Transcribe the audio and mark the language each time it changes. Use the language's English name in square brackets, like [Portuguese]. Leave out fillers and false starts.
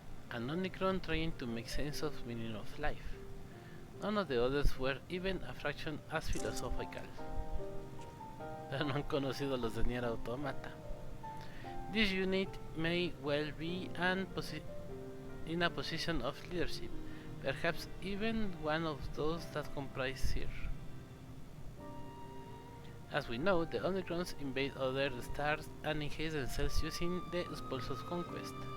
[English] An Omicron trying to make sense of meaning of life. None of the others were even a fraction as philosophical. [Spanish] Pero no han conocido los de Nier Automata. [English] This unit may well be in a position of leadership, perhaps even one of those that comprise here. As we know, the Omicrons invade other stars and enhance themselves using the Impulse of Conquest.